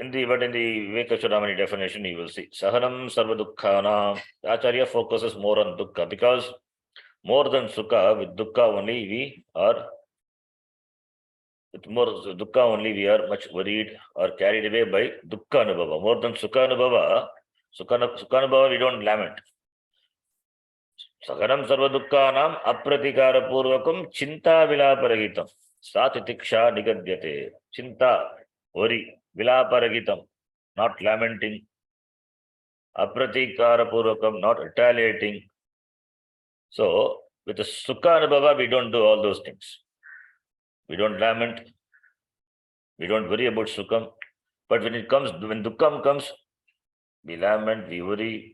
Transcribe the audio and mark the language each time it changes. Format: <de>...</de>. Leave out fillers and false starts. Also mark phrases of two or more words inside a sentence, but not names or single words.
<en>in the Vivekachudamani definition, you will see</en> <sa>सहनं सर्व दुःखाना.</sa> <en>Acharya focuses more on dukkha because more than sukha, with dukkha only we are. With more dukkha only we are much worried or carried away by</en> <sa>दुःख अनुभव.</sa> <en>More than</en> <sa>सुख अनुभव, सुख अनुभव</sa> <en>we don't lament.</en> <sa>सहनं सर्व दुःखानाम् अप्रतिकार पूर्वकम् चिन्ता विलापरगितम्. सतितिक्षा निगद्यते.</sa> <en>Chinta, worry, vilaparagitam, not lamenting.</en> <sa>अप्रतिकार पूर्वकम्,</sa> <en>not retaliating. So, with the</en> <sa>सुख अनुभव,</sa> <en>we don't do all those things. We don't lament. We don't worry about sukham. But when dukkham comes, we lament, we worry.</en>